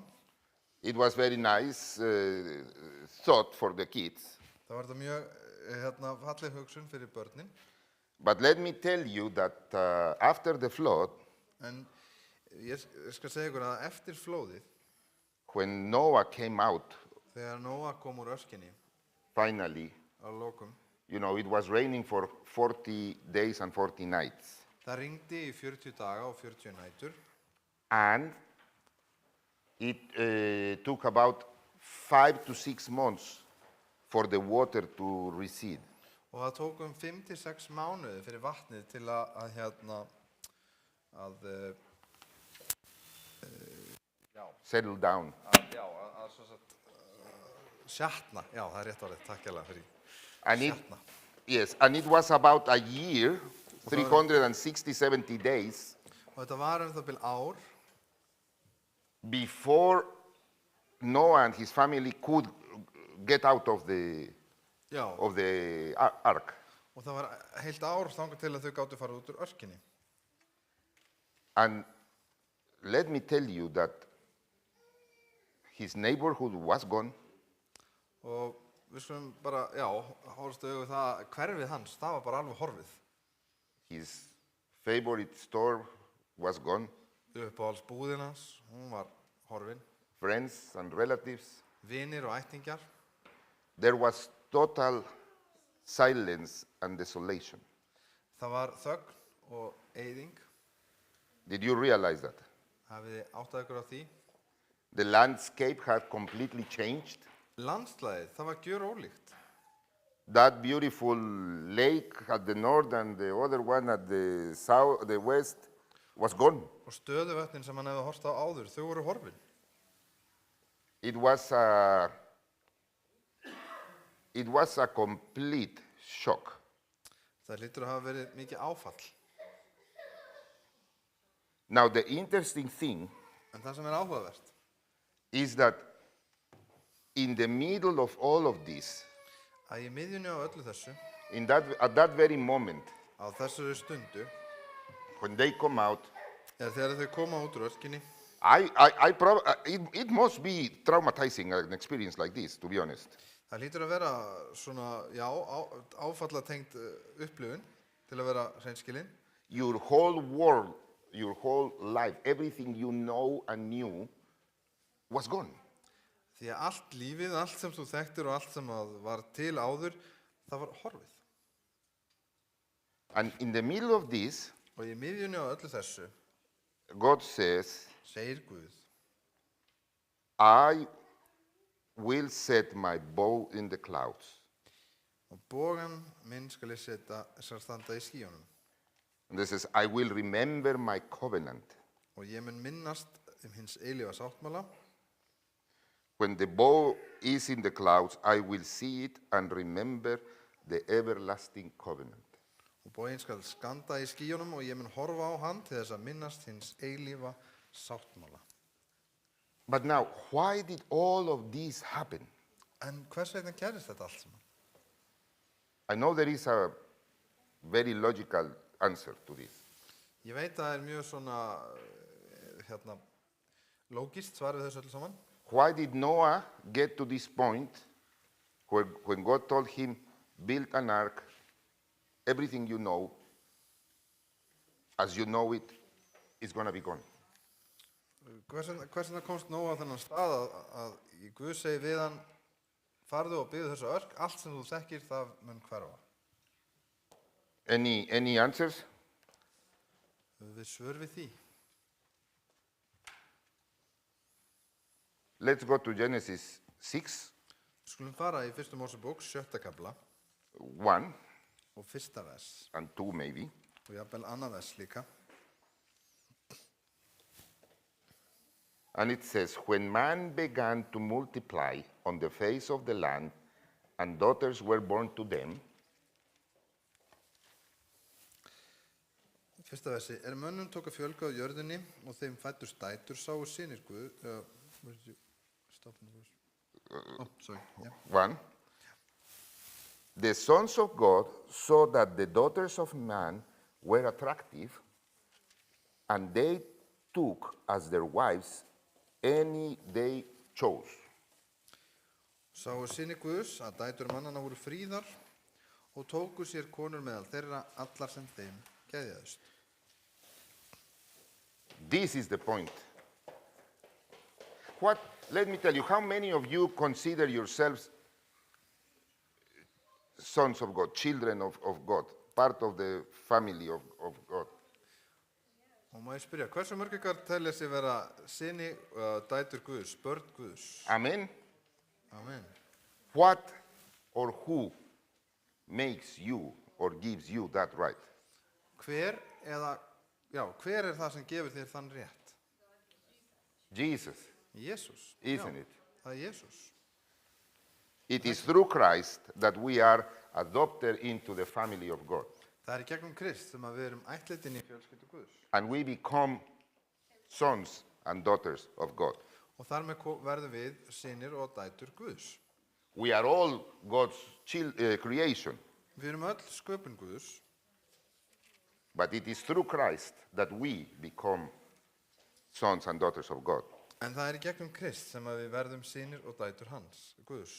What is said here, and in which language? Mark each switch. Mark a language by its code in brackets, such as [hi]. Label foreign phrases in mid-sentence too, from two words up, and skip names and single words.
[en] it was very nice thought for the kids. [is] það var þetta mjög falleg hugsun fyrir börnin. [en] But let me tell you that after the flood, [is] En ég skal segja ykkur að eftir flóðið, [en] when Noah came out, [is] þegar Nóa kom úr öskinni [en] finally, [is] að lokum, [en] you know, it was raining for 40 days and 40 nights. [is] það rigndi í 40 daga og 40 nætur. [en] And it took about 5 to 6 months for the water to recede. [is] Og það tók 5 til 6 mánuði fyrir vatnið til að [en] Settle down. [is] Sjatna, já, það rétt orðið, takk hérlega fyrir. [en] And [is] Sjatna. [en] yes, and it was about a year, 360, 70 days, [is] Og þetta var það bil ár [en] before Noah and his family could get out of the ark. [is] Og það var heilt ár þangað til að þau gátu fara út úr öskinni. [en] And let me tell you that his neighborhood was gone. [is] Og við skulum bara, horfstu auðvitað það, hverfið hans, það var bara alveg horfið. [en] His favorite store was gone. [is] Uppáhaldsbúðin hans, hún var horfin. [en] Friends and relatives. [is] Vinir og ættingjar. [en] There was total silence and desolation. [is] Það var þögn og eyðing. [en] Did you realize that? [is] Hafið þið áttað ykkur á því? [en] The landscape had completely changed. [is] Landslagið, það var gjörólíkt. [en] That beautiful lake at the north and the other one at the south, the west, was gone. [is] Og stöðuvötnin sem hann hefði horft á áður, þau voru horfin. [en] It was a complete shock. [is] Það hlýtur að hafa verið mikið áfall. [en] Now, the interesting thing [is] En það sem áhugavert [en] is that in the middle of all of this, [is] að í miðjunni á öllu þessu, [en] at that very moment, [is] á þessari stundu, [en] when they come out, [is] eða þegar þau koma út úr öskinni, [en] it must be traumatizing an experience like this, to be honest. [is] það hlýtur að vera svona, áfallatengt upplifun til að vera hreinskilin. [en] your whole world, your whole life, everything you know and knew was gone. [is] Því að allt lífið, allt sem þú þekktir og allt sem að var til áður, það var horfið. [en] And in the middle of this, [is] Og í miðjunni á öllu þessu [en] God says, [is] segir Guð, [en] I will set my bow in the clouds. [is] og bogan minn skal ég skal standa í skýjunum. [en] And this says, I will remember my covenant. [is] Og ég mun minnast hins eilífa sáttmála. [en] When the bow is in the clouds, I will see it and remember the everlasting covenant. [is] Og boginn skal standa í skýjunum og ég mun horfa á hann til þess að minnast hins eilífa sáttmála. [en] But now, why did all of this happen? [is] En hvers vegna gerist þetta allt saman? [en] I know there is a very logical answer to this. [is] Ég veit að það er mjög svona lógist svar við þessu öllu saman. [en] Why did Noah get to this point where when God told him, build an ark, everything you know, as you know it, is going to be gone? [is] Hvers vegna komst Nóa á þennan stað að Guð segi við hann, farðu og byggðu þessu örk, allt sem þú þekkir það mun hverfa. [en] Any answers? [is] Við svör við því. [en] Let's go to Genesis 6, [is] Við skulum fara í 1. Mósebók, 7. kapla [en] 1 [is] og 1. vers [en] and 2 maybe. [is] og jafnvel annað vers líka. [en] And it says, when man began to multiply on the face of the land, and daughters were born to them, [is] Fyrsta versi, mönnum tók að fjölga á jörðinni og þeim fæddust dætur, sáu synir Guð. [en] Where did you stop in the verse? Oh, sorry. Yeah. 1, the sons of God saw that the daughters of man were attractive, and they took as their wives any they chose. [is] Sáu synir Guðs að dætur mannanna voru fríðar og tóku sér konur meðal þeirra allar sem þeim geðjaðust. [en] This is the point. Let me tell you, how many of you consider yourselves sons of God, children of God, part of the family of God? [is] Og má ég spyrja, hversu mörg ykkar telja sig vera syni dætur Guðs, börn Guðs? [en] Amen? [is] Amen. [en] What or who makes you or gives you that right? [is] Hver er það sem gefur þér þann rétt? [en] Jesus, [is] Jesús. [en] isn't it? [is] Það er Jesús. [en] It is through Christ that we are adopted into the family of God. [is] Það er í gegnum Krist sem að við erum ættleidd inn í fjölskyldu Guðs. [en] And we become sons and daughters of God. [is] Og þar með verðum við synir og dætur Guðs. [en] We are all God's creation. [is] Við erum öll sköpun Guðs. [en] But it is through Christ that we become sons and daughters of God. [is] En það er í gegnum Krist sem að við verðum synir og dætur hans, Guðs.